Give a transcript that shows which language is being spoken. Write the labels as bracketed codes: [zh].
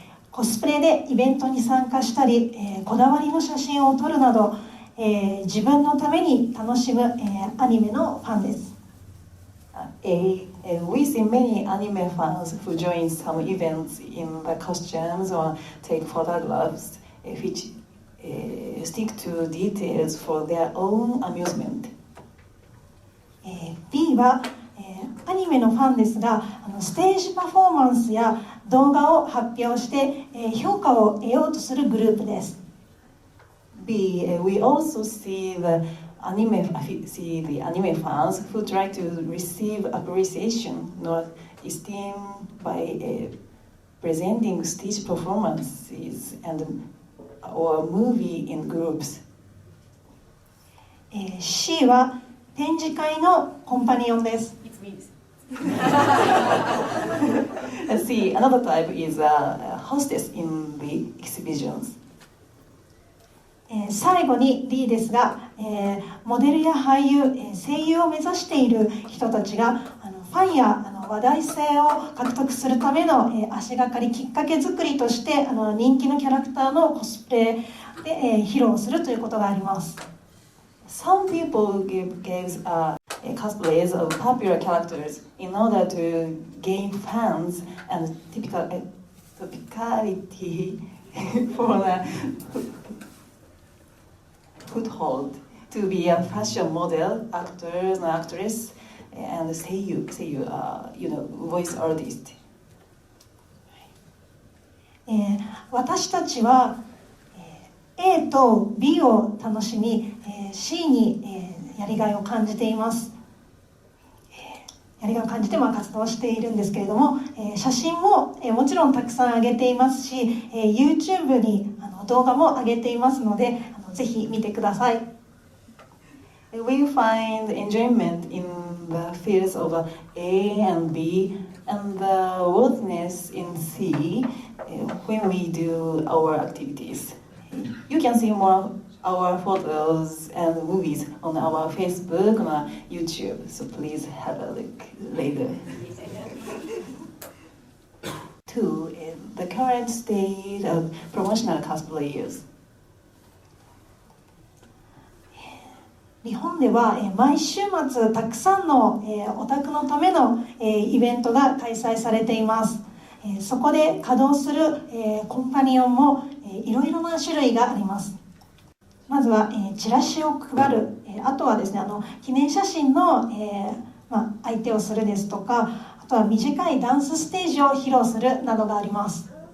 [ja] コスプレでイベントに参加したり、こだわりの写真を撮るなど、自分のために楽しむ、アニメのファンです。 [en] We see many anime fans who join some events in the costumes or take photographs, which stick to details for their own amusement. [ja] B は、アニメのファンですが、ステージパフォーマンスや動画を発表して、評価を得ようとするグループです。 [en] B, we also see the anime fans who try to receive appreciation or esteem by presenting stage performances and or movie in groups. [ja] C は展示会のコンパニオンです。 [en] C, another type is a hostess in the exhibitions. [ja] 最後に D ですが、モデルや俳優、声優を目指している人たちがファンや話題性を獲得するための足がかりきっかけ作りとして人気のキャラクターのコスプレで披露するということがあります。 [en] Some people gives cosplays of popular characters in order to gain fans and typicality for a foothold to be a fashion model, actor, and actress, and seiyu, voice artist. [ja] 私たちは A と B を楽しみ C にやりがいを感じています。やりがいを感じて活動しているんですけれども、写真ももちろんたくさん上げていますし、YouTube に動画も上げていますので、ぜひ見てください。 [en] We find enjoyment in the fields of A and B and the worthiness in C when we do our activities. You can see more our photos and movies on our Facebook and YouTube, so please have a look later. 2. The current state of promotional cosplayers. [ja] 日本では毎週末たくさんのオタクのためのイベントが開催されています。そこで稼働するコンパニオンもいろいろな種類があります。まずはチラシを配る、あとはですね記念写真の相手をするですとか、あとは短いダンスステージを披露するなどがあります。